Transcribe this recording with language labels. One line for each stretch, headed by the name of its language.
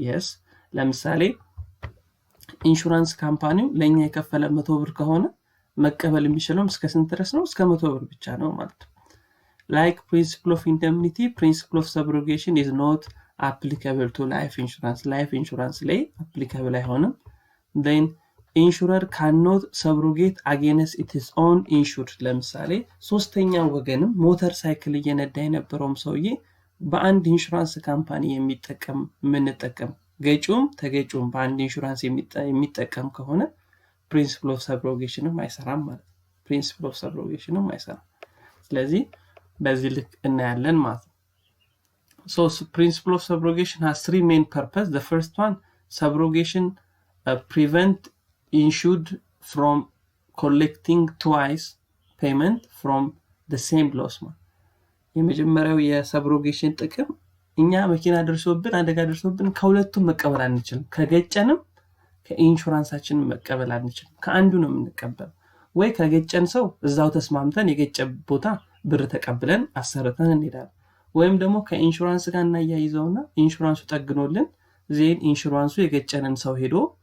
Amharic: Yes, ለምሳሌ ኢንሹራንስ ካምፓኒው ለኛ የከፈለ 100 ብር ከሆነ መቀበል የሚችለው እስከ ስንት ድረስ ነው? እስከ 100 ብር ብቻ ነው ማለት ነው።
English: Like principle of indemnity, principle of subrogation is not applicable to life insurance. Life insurance
Amharic: ላይ applicable አይሆንም።
English: Then insurer cannot subrogate against its own insured.
Amharic: ለምሳሌ ሶስተኛ ወገንም ሞተር ሳይክል እየነዳ የነበረውም ሰውዬ በአንድ ኢንሹራንስ ካምፓኒ የምንጠቀም ገጪውም ተገጪውም በአንድ ኢንሹራንስ የሚጠቀም ከሆነ principle of subrogation አይሰራም ማለት ነው። principle of subrogation አይሰራም። ስለዚህ በዚህ ልክ እናያለን ማለት ነው።
English: So principle of subrogation has three main purpose. The first one, subrogation prevent insured from collecting twice payment from the same loss.
Amharic: የመጀመሪያው የሰብሮጌሽን ጥቅም እኛ መኪና ደርሶብን አደጋ ደርሶብን ከሁለቱም መቀበል አንችልም። ከገጨንም ከኢንሹራንሳችን መቀበል አንችልም። ከአንዱ ነው የምንቀበለው። ወይ ከገጨን ሰው እዛው ተስማምተን የገጨ ቦታ ብር ተቀብለን አሰርተን እንሄዳለን። ወይም ደግሞ ከኢንሹራንስ ጋር እናያይዘውና ኢንሹራንሱ ጠግኖልን ዜን ኢንሹራንሱ የገጨንን ሰው ሄዶ